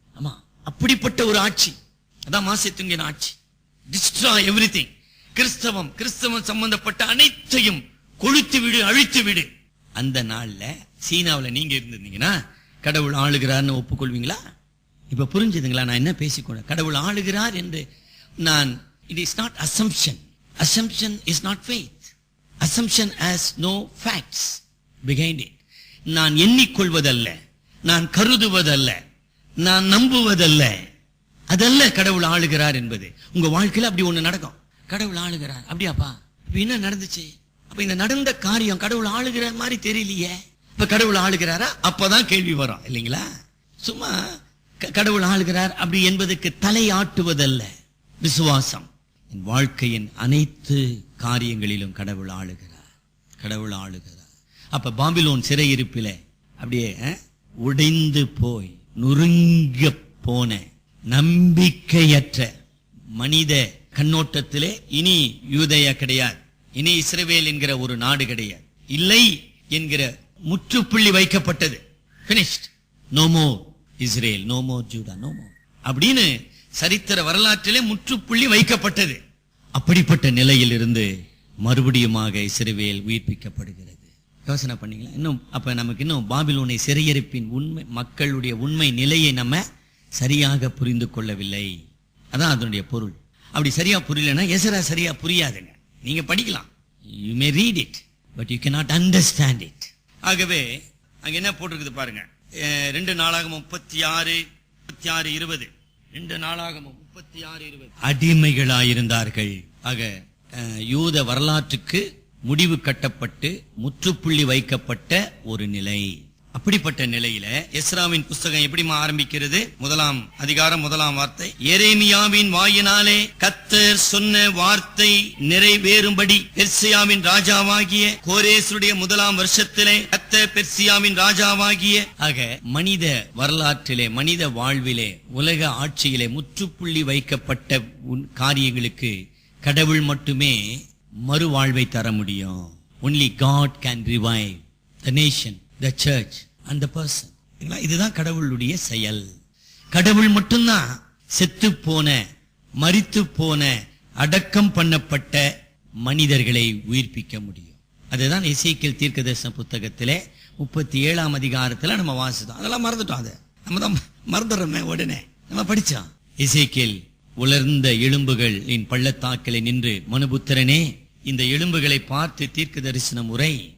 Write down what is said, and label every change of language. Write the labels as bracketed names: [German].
[Tamil] ஆமா, அப்படிப்பட்ட ஒரு ஆட்சி. அதான் மாசேத்துங்கின் ஆட்சி. [English] Destroy everything. [Tamil] கிறிஸ்தவம் சம்பந்தப்பட்ட அனைத்தையும் கொளுத்து விடு, அழித்து விடு. அந்த நாள்ல சீனாவில் நீங்க இருந்திருந்தீங்கன்னா கடவுள் ஆளுகிறார்னு ஒப்புக்கொள்வீங்களா? இப்ப புரிஞ்சுதுங்களா நான் என்ன பேசிக்கொண்டேன்? கடவுள் ஆளுகிறார் என்று [English] it is not assumption. Assumption is not faith. Assumption has no facts behind it. [Tamil] நான் எண்ணிக்கொள்வதல்ல, நான் கருதுவதல்ல, நான் நம்புவதல்ல. அதல்ல கடவுள் ஆளுகிறார் என்பது. உங்க வாழ்க்கையில அப்படி ஒண்ணு நடக்கும். கடவுள் ஆளுகிறார், அப்படியாப்பா? இப்ப என்ன நடந்துச்சு? அப்ப இந்த நடந்த காரியம் கடவுள் ஆளுகிற மாதிரி தெரியலையே. இப்ப கடவுள் ஆளுகிறாரா? அப்பதான் கேள்வி வரும் இல்லைங்களா? சும்மா கடவுள் ஆளுகிறார் அப்படி என்பதற்கு தலை ஆட்டுவதல்ல விசுவாசம். என் வாழ்க்கையின் அனைத்து காரியங்களிலும் கடவுள் ஆளுகிறார், கடவுள் ஆளுகிறார். அப்ப பாபிலோன் சிறையிருப்பில அப்படியே உடைந்து போய் நொறுங்க போன நம்பிக்கையற்ற மனித கண்ணோட்டத்திலே இனி யூதேயா கிடையாது, இனி இஸ்ரவேல் என்கிற ஒரு நாடு கிடையாது, இல்லை என்கிற முற்றுப்புள்ளி வைக்கப்பட்டது. [English] finished, no more Israel, no more Judah, no more [Tamil] அப்படின்னு சரித்திர வரலாற்றிலே முற்றுப்புள்ளி வைக்கப்பட்டது. அப்படிப்பட்ட நிலையில் இருந்து மறுபடியுமாக இஸ்ரவேல் உயிர்ப்பிக்கப்படுகிறது. யோசனை பண்ணீங்களா? இன்னும் அப்ப நமக்கு இன்னும் பாபிலோனை சிறையிருப்பின் உண்மை மக்களுடைய உண்மை நிலையை நம்ம சரியாக புரிந்து கொள்ளவில்லை. அதான் அதனுடைய பொருள். அப்படி சரியா புரியலன்னா எசரா சரியா புரியாதுங்க. நீங்க படிக்கலாம், [English] you may read it but you cannot understand it. [Tamil] ஆகவே அங்க என்ன போட்டிருக்குது பாருங்க, 2 நாளாகமம் 36:20. 2 நாளாகமம் 36:20. அடிமைகளாயிருந்தார்கள். ஆக யூத வரலாற்றுக்கு முடிவு கட்டப்பட்டு முற்றுப்புள்ளி வைக்கப்பட்ட ஒரு நிலை. அப்படிப்பட்ட நிலையில எஸ்ராவின் புஸ்தகம் எப்படிமா ஆரம்பிக்கிறது? 1ஆம் அதிகாரம் 1ஆம் வார்த்தை, எரேமியாவின் வாயினாலே கர்த்தர் சொன்ன வார்த்தை நிறைவேறும்படி பெர்சியாவின் ராஜாவாகிய கோரேசுடைய 1ஆம் வருஷத்திலே கர்த்தர் பெர்சியாவின் ராஜாவாகிய. ஆக மனித வரலாற்றிலே, மனித வாழ்விலே, உலக ஆட்சியிலே முற்றுப்புள்ளி வைக்கப்பட்ட காரியங்களுக்கு கடவுள் மட்டுமே மறுவாழ்வை தர முடியும். [English] only God can revive the nation, the church and the person. [Tamil] இதுதான் கடவுளுடைய செயல். கடவுள் மட்டும்தான் செத்து போன, மரித்து போன, அடக்கம் பண்ணப்பட்ட மனிதர்களை உயிர்ப்பிக்க முடியும். அதுதான் எசேக்கியேல் தீர்க்கதரிசன புத்தகத்திலே 37ஆம் அதிகாரத்துல நம்ம வாசித்தோம். அதெல்லாம் மறந்துட்டோம். அதை நம்ம தான் மறந்துடுறோமே, உடனே நம்ம படிச்சோம். எசேக்கியேல் உலர்ந்த எலும்புகளின் பள்ளத்தாக்கிலே நின்று, மனுபுத்திரனே இந்த எலும்புகளை பார்த்து தீர்க்க தரிசனம் உரை.